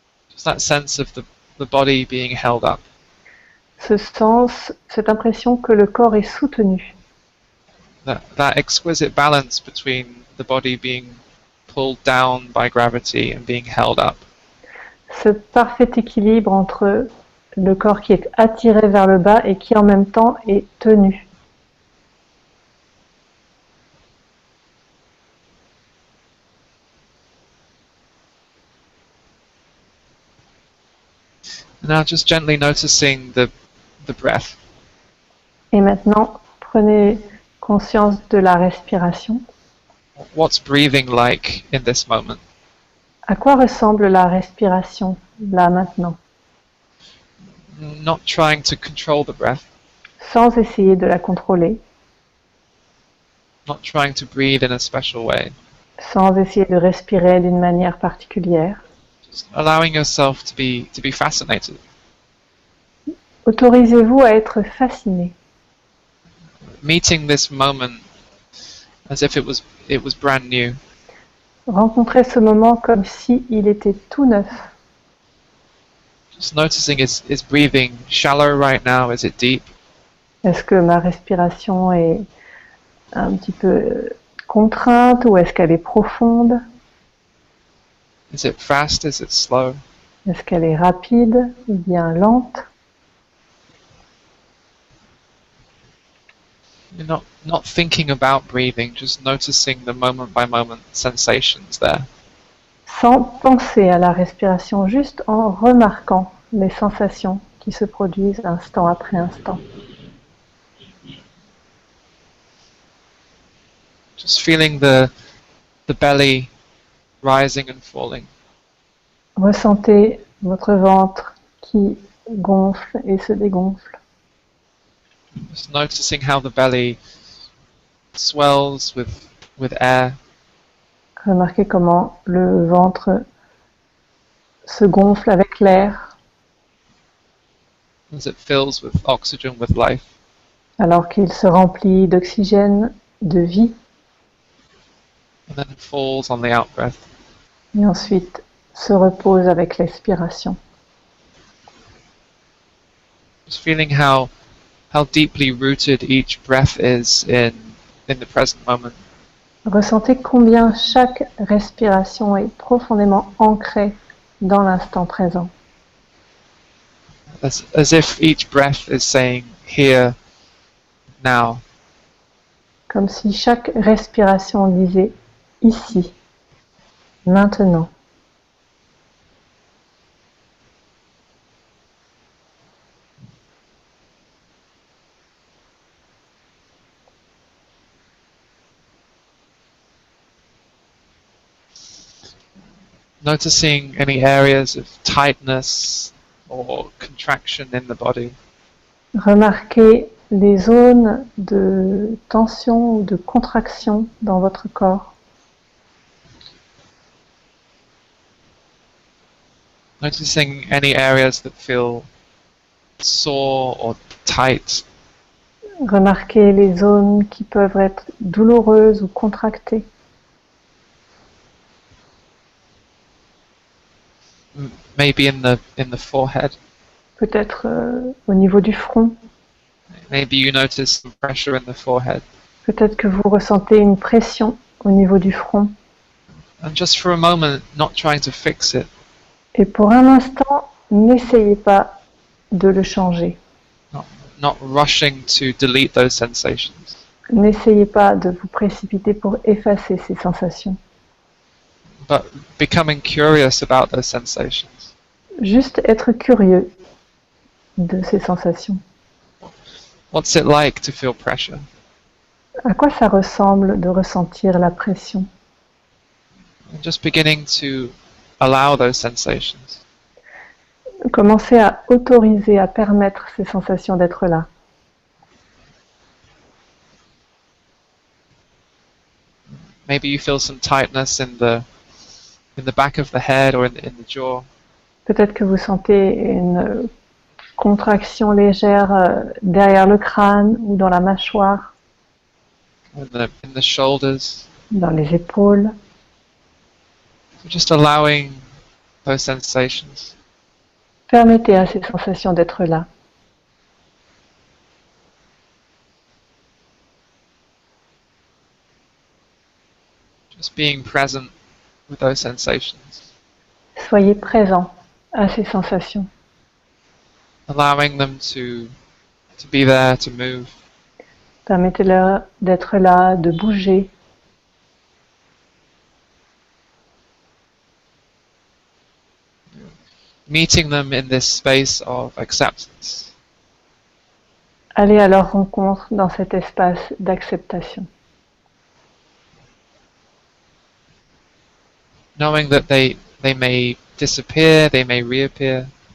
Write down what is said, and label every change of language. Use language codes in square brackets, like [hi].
[en] Just that sense of the body being held up. [fr] Ce sens, cette impression que le corps est soutenu. [en] That exquisite balance between the body being pulled down by gravity and being held up. [fr] Ce parfait équilibre entre le corps qui est attiré vers le bas et qui en même temps est tenu. [en] Now just gently noticing the breath. [fr] Et maintenant, prenez conscience de la respiration. [en] What's breathing like in this moment? [fr] À quoi ressemble la respiration là maintenant? [en] Not trying to control the breath. [fr] Sans essayer de la contrôler, [en] Not trying to breathe in a special way. [fr] sans essayer de respirer d'une manière particulière. [en] Just allowing yourself to be fascinated. [fr] Autorisez-vous à être fasciné. [en] meeting this moment as if it was brand new. [fr] Rencontrer ce moment comme si il était tout neuf. [en] Just noticing is breathing shallow right now? Is it deep? [fr] Est-ce que ma respiration est un petit peu contrainte ou est-ce qu'elle est profonde? [en] Is it fast? Is it slow? [fr] Est-ce qu'elle est rapide ou bien lente? [en] You're not thinking about breathing, just noticing the moment by moment sensations there. [fr] Sans penser à la respiration, juste en remarquant les sensations qui se produisent instant après instant. [en] Just feeling the belly rising and falling. [fr] Ressentez votre ventre qui gonfle et se dégonfle. [en] Just noticing how the belly swells with air. [fr] Remarquez comment le ventre se gonfle avec l'air [en] As it fills with oxygen, with life. [fr] alors qu'il se remplit d'oxygène, de vie, [en] And then it falls on the out-breath. [fr] et ensuite se repose avec l'expiration. [en] Just feeling how deeply rooted each breath is in the present moment. [fr] Ressentez combien chaque respiration est profondément ancrée dans l'instant présent. [en] As if each breath is saying, here, now. [fr] Comme si chaque respiration disait ici, maintenant. [en] Noticing any areas of tightness or contraction in the body. [fr] Remarquez les zones de tension ou de contraction dans votre corps. [en] Noticing any areas that feel sore or tight. [fr] Remarquez les zones qui peuvent être douloureuses ou contractées. [en] Maybe in the forehead. [fr] Peut-être au niveau du front. [en] Maybe you notice some pressure in the forehead. [fr] Peut-être que vous ressentez une pression au niveau du front. [en] And just for a moment, not trying to fix it. [fr] Et pour un instant, n'essayez pas de le changer. [en] Not rushing to delete those sensations. [fr] N'essayez pas de vous précipiter pour effacer ces sensations. [en] But becoming curious about those sensations. [fr] Juste être curieux de ces sensations. [en] What's it like to feel pressure? [fr] À quoi ça ressemble de ressentir la pression? [en] And just beginning to allow those sensations. [fr] Commencez à autoriser, à permettre ces sensations d'être là. [en] Maybe you feel some tightness in the back of the head or in the jaw. [fr] Peut-être que vous sentez une contraction légère derrière le crâne ou dans la mâchoire, [en] In the shoulders. [fr] dans les épaules. [en] Just allowing those sensations. [fr] Permettez à ces sensations d'être là. [en] Just being present with those sensations. [fr] Soyez présent à ces sensations. [en] Allowing them to be there, to move. [fr] Permettez-leur d'être là, de bouger. [en] Meeting them in this space of acceptance. [fr] Allez à leur rencontre dans cet espace d'acceptation. [en] Knowing that they may disappear, they may reappear.